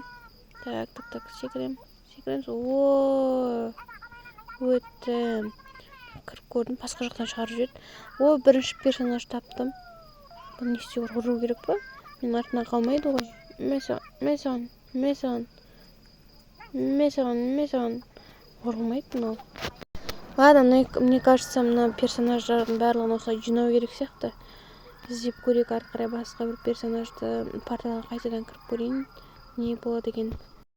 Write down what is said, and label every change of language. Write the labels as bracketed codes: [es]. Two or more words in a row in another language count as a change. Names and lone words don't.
[kk] Так, секіреміз. О, өттім. Кіріп көрдім, басқа жақтан шығарып жіберді. О, бірінші персонаж таптым. Бұл не істеу бар, ұру керек па? Мен артынан қалмайды ғой. Мен ұрылмайды мынау. [ru] Ладно, мне кажется, [kk] мына персонаждардың барлығын осылай жинау керек сияқты. Іздеп көрейік, ары қарай басқа бір персонажды порталға қайтадан кіріп көрейін. Не болады екен?